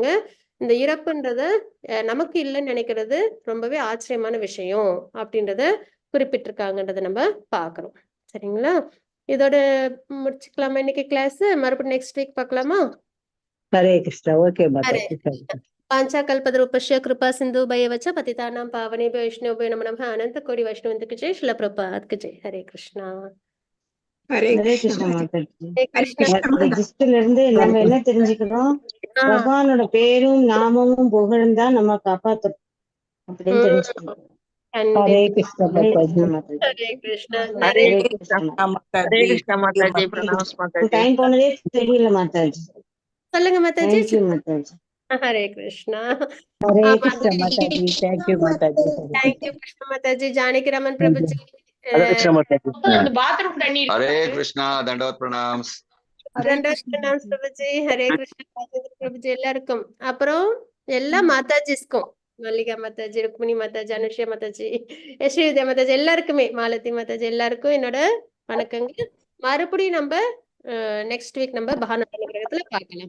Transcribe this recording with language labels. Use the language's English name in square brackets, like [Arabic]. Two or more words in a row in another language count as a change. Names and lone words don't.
[Tamil] இந்த இறப்புன்றத நமக்கு இல்லைன்னு நினைக்கிறது ரொம்பவே ஆச்சரியமான விஷயம் அப்படின்றத குறிப்பிட்டிருக்காங்கன்றத நம்ம பாக்குறோம். சரிங்களா? இதோட முடிச்சுக்கலாமா இன்னைக்கு கிளாஸ்? மறுபடியும் [English] next week [Tamil] பார்க்கலாமா? ஹரே கிருஷ்ணா. ஓகே ஹரே மாதாஜி. [Sanskrit] पांचा कल्पद्रुपस्य कृपा सिंधु भयवच पतितानां पावनेभ्यो वैष्णवेभ्यो नमो नमः। [Hindi] अनंत कोटि वैष्णववृंद की जय, श्रील प्रभुपाद की जय। हरे कृष्णा [Tamil] ஹரே கிருஷ்ண மாதாஜி. [Hindi] हरे कृष्णा। [Tamil] இந்த ஜிஸ்ட்ல இருந்து நம்ம என்ன தெரிஞ்சுக்கிறோம்? பகவானோட பேரும் நாமமும் புகழும் தான் நம்ம காப்பாத்தும் அப்படின்னு தெரிஞ்சுக்கணும். ஹரே கிருஷ்ண ஹரே மாதாஜி. கிருஷ்ண மாதாஜி. [Hindi] हरे कृष्णा। [Tamil] ஹரே [Hindi] हरे [Tamil] கிருஷ்ண [Hindi] हरे [Tamil] மாதாஜி. [Hindi] कृष्णा माता जी प्रणाम माता जी। [Tamil] டைம் போனதே தெரியல மாதாஜி. சொல்லுங்க மாதாஜி. தேங்க்யூ மாதாஜி. [Hindi] हरे कृष्णा। [Tamil] ஹரே கிருஷ்ண மாதாஜி. தேங்க்யூ மாதாஜி. [English] thank you [Hindi] कृष्ण माताजी। जानकी रमन प्रभु जी, हरे कृष्णा माता जी। हरे कृष्णा दंडवत प्रणाम। [Tamil] தண்டவத் பிரணாம் பிரபுஜி. ஹரே கிருஷ்ணா ராஜேந்திர பிரபுஜி எல்லாருக்கும், அப்புறம் எல்லா மாதாஜிஸ்க்கும், மல்லிகா மாதாஜி, ருக்மிணி மாதாஜி, அனுஷ்யா மாதாஜி, ஸ்ரீ வித்யா மாதாஜி எல்லாருக்குமே, மாலதி மாதாஜி எல்லாருக்கும் என்னோட வணக்கங்கள். மறுபடியும் நம்ம [English] next week [Tamil] நம்ம பகவான் கிரகத்துல பார்க்கலாம்.